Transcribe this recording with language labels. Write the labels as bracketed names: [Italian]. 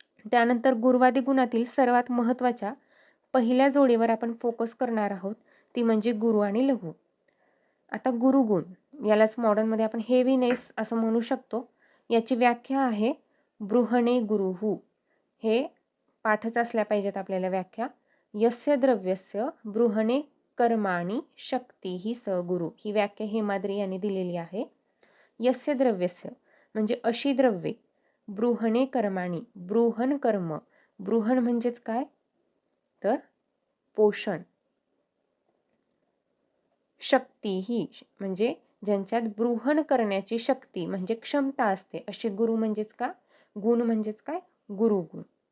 [Marathi] त्यानंतर गुरुवादी गुणातील सर्वात महत्त्वाच्या पहिल्या जोडीवर आपण फोकस करणार आहोत, ती म्हणजे गुरु आणि लघु. आता गुरुगुण, यालाच मॉडर्नमध्ये आपण हेवीनेस असं म्हणू शकतो. याची व्याख्या आहे [Sanskrit] बृहणे गुरुहु. [Marathi] हे पाठच असल्या पाहिजेत आपल्याला व्याख्या. [Sanskrit] यस्य द्रव्यस्य बृहणे कर्माणि शक्तीहि स गुरु. [Marathi] ही व्याख्या हेमाद्री यांनी दिलेली आहे. [Sanskrit] यस्य द्रव्यस्य [Marathi] म्हणजे अशी द्रव्ये, [Sanskrit] बृहणे कर्माणि [Marathi] बृहण कर्म. बृहण म्हणजेच काय तर पोषण. शक्तीही म्हणजे ज्यांच्यात बृहण करण्याची शक्ती म्हणजे क्षमता असते, असे गुरु म्हणजेच का गुण म्हणजेच काय गुरुगुण.